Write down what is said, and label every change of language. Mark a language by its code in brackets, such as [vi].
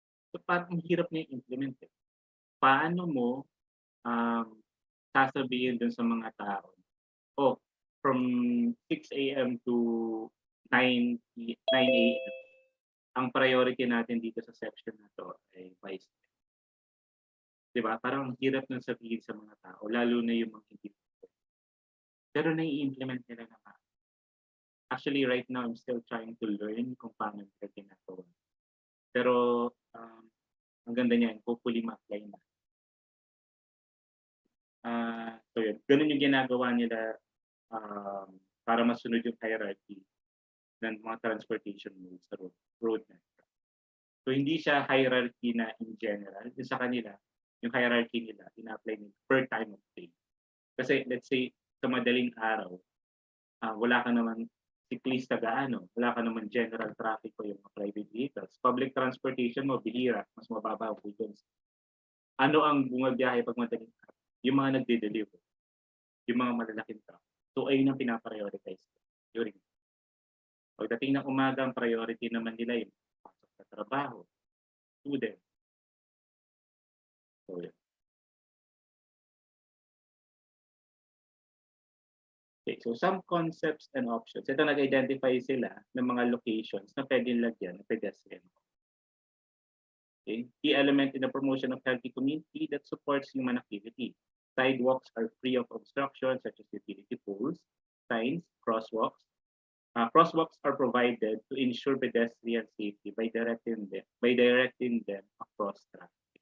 [tl] So, parang hirap na i-implement. Paano mo sasabihin dun sa mga tao, [en] from 6 a.m. to 9 a.m., [tl] ang priority natin dito sa section na to ay bicycle. Diba? Parang hirap nang sabihin sa mga tao, lalo na yung mga hindi. Pero nai-implement nila naman. [en] Actually, right now, I'm still trying to learn [tl] kung paano nila ginagawa. Pero, ang ganda niyan, hopefully ma-apply na. So yun, ganun yung ginagawa nila para masunod yung hierarchy ng mga transportation modes sa road network. So hindi siya hierarchy na in general. Yung sa kanila, yung hierarchy nila, ina-apply nila [en] per time of day. [tl] Kasi let's say, sa madaling araw, wala ka naman cyclista gaano, wala ka naman general traffic o yung mga private vehicles. Public transportation mo, bihira, mas mababa po dun. Ano ang bumabiyahe pag madaling araw? Yung mga nagde-deliver, yung mga malalaking truck. So ayun ang pinaprioritize during. Pagdating ng umaga, ang priority naman nila yung pasok sa trabaho, student. So yun. [en] Okay, so some concepts and options. [tl] Ito nag-identify sila ng mga locations na pwedeng lagyan ng pedestrian. [en] Okay. Key element in the promotion of healthy community that supports human activity. Sidewalks are free of obstructions such as utility poles, signs, crosswalks. Crosswalks are provided to ensure pedestrian safety by directing them across traffic.